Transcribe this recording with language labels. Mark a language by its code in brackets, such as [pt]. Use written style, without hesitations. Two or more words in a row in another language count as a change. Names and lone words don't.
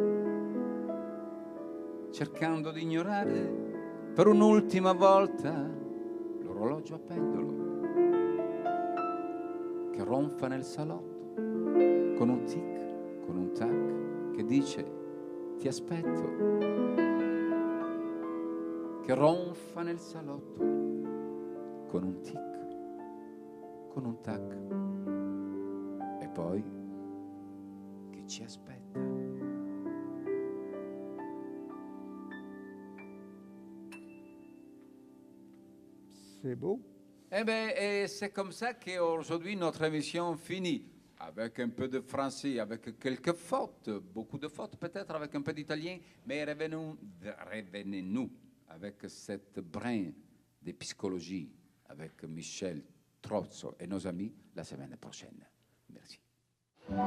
[it] cercando di ignorare per un'ultima volta l'orologio a pendolo che ronfa nel salotto con un tic, con un tac, che dice: ti aspetto. Che ronfa nel salotto con un tic, con un tac, e poi che ci aspetta. [fr] C'est beau. Eh bien, c'est comme ça qu'aujourd'hui notre émission finit, avec un peu de français, avec quelques fautes, beaucoup de fautes peut-être, avec un peu d'italien, mais revenez-nous avec cette brin de psychologie avec Michel Trozzo et nos amis la semaine prochaine.